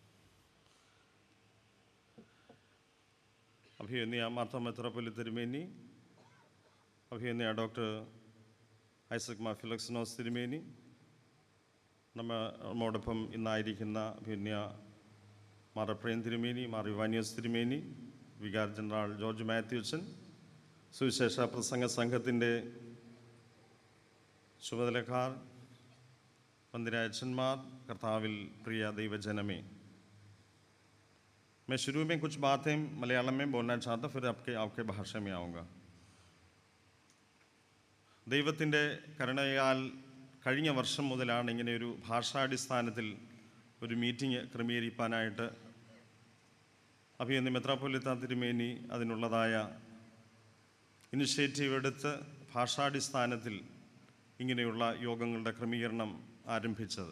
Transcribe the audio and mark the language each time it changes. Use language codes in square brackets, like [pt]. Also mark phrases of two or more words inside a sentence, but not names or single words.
[ml] അഭിനന്ദ മാർത്തോമാ മെത്രാപ്പൊലീത്ത തിരുമേനി, അഭിനന്ദ ഡോക്ടർ ഐസക് മാർ ഫിലിക്സിനോസ് തിരുമേനി, നമ്മോടൊപ്പം ഇന്നായിരിക്കുന്ന അഭിനന്ദ മാർ എഫ്രേം തിരുമേനി, മാർ ഇവാനിയോസ് തിരുമേനി, വികാർ ജനറൽ ജോർജ് മാത്യുച്ചൻ, സുവിശേഷ പ്രസംഗ സംഘത്തിൻ്റെ ചുമതലക്കാർ, വന്ദിരായച്ചന്മാർ, കർത്താവിൽ പ്രിയ ദൈവജനമേ, [hi] मैं शुरू में कुछ बातें मलयालम में बोलना चाहता, फिर आपके भाषा में आऊँगा. [ml] ദൈവത്തിൻ്റെ കരുണയാൽ കഴിഞ്ഞ വർഷം മുതലാണ് ഇങ്ങനെ ഒരു ഭാഷാടിസ്ഥാനത്തിൽ ഒരു മീറ്റിംഗ് ക്രമീകരിക്കാനായിട്ട് അഭിനന്ദ മെത്രാപ്പൊലീത്ത തിരുമേനി അതിനുള്ളതായ ഇനിഷ്യേറ്റീവ് എടുത്ത് ഭാഷാടിസ്ഥാനത്തിൽ ഇങ്ങനെയുള്ള യോഗങ്ങളുടെ ക്രമീകരണം ആരംഭിച്ചത്.